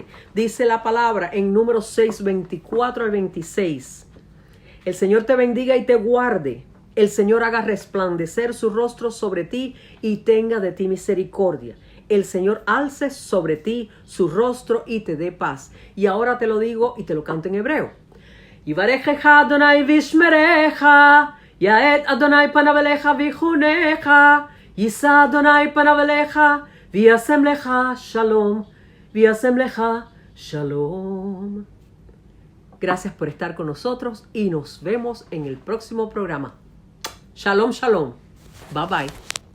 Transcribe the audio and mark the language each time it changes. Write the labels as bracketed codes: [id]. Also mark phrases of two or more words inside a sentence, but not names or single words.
[es] Dice la palabra en Números 6, 24 al 26. El Señor te bendiga y te guarde. El Señor haga resplandecer su rostro sobre ti y tenga de ti misericordia. El Señor alce sobre ti su rostro y te dé paz. Y ahora te lo digo y te lo canto en hebreo. [he] יברכך ה' וישמרך יאר ה' פניו אליך ויחנך ישא ה' פניו אליך וישם לך שלום וישם לך שלום. [es] Gracias por estar con nosotros y nos vemos en el próximo programa. [he] שלום שלום. [en] Bye bye.